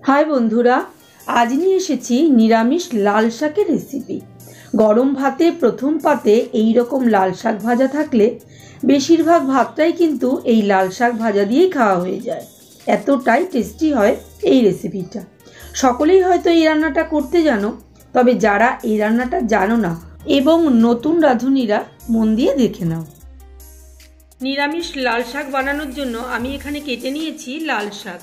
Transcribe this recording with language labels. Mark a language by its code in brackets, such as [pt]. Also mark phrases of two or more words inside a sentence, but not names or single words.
[bn] হাই বন্ধুরা আজ নিয়ে এসেছি নিরামিষ লাল শাকের রেসিপি। গরম ভাতে প্রথম পাতে এই রকম লাল শাক ভাজা থাকলে বেশিরভাগ ভাতটাই কিন্তু এই লাল শাক ভাজা দিয়েই खाওয়া হয়ে যায়। এতটাই টেস্টি হয় এই রেসিপিটা। সকলেই হয়তো এই রান্নাটা করতে জানো, তবে যারা এই রান্নাটা জানো না এবং নতুন রাঁধুনিরা মন দিয়ে দেখে নাও। নিরামিষ লাল শাক বানানোর জন্য আমি এখানে কেটে নিয়েছি লাল শাক।